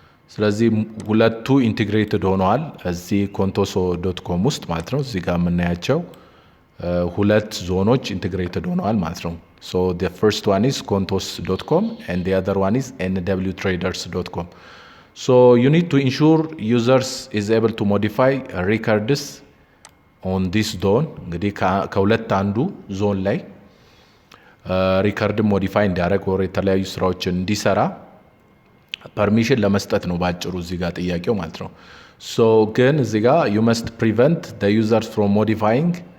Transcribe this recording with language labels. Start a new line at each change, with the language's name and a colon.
Amharic: ስለዚህ ሁለቱ ኢንቲግሬትድ ሆነዋል እዚህ contoso.com ውስጥ ማለት ነው። እዚህ ጋር የምናያቸው ሁለት ዞኖች ኢንቲግሬትድ ሆነዋል ማለት ነው።
English: So the first one is contos.com and the other one is nwtraders.com. So you need to ensure users is able to modify records on this zone.
Amharic: እንግዲህ ከሁለት አንዱ ዞን ላይ ሪከርድ ሞዲፋይ እንዲያደርግ ወር የተለያዩ ስራዎችን እንዲሰራ ፐርሚሽን ለመስጠት ነው ባጭሩ እዚህ ጋር ጥያቄው ማለት ነው። So ግን እዚህ ጋር
English: you must prevent the users from modifying